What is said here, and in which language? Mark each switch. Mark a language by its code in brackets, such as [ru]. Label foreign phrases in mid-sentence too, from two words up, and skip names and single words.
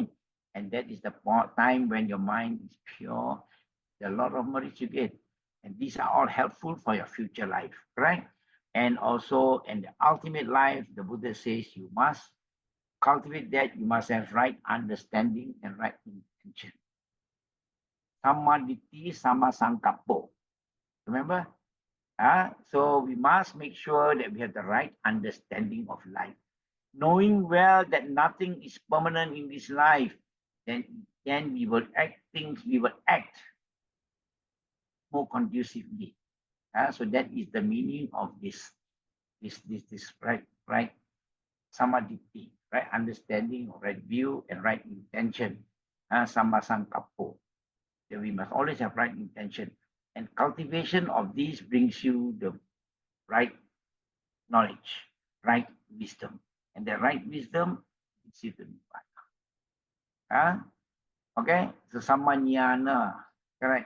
[en] And that is the time when your mind is pure. There are a lot of merits you get. And these are all helpful for your future life, right? And also in the ultimate life, the Buddha says you must cultivate that. You must have right understanding and right intention. [pi] Samma ditti, samma sankappo. [en] Remember? So we must make sure that we have the right understanding of life. Knowing well that nothing is permanent in this life, then we will act more conducively. So that is the meaning of this right samadhi, right understanding, right view, and right intention. [pi] Samma sankappo. [en] That we must always have right intention. And cultivation of these brings you the right knowledge, right wisdom. And the right wisdom is you to Nibbana. Okay? So samanyana, correct?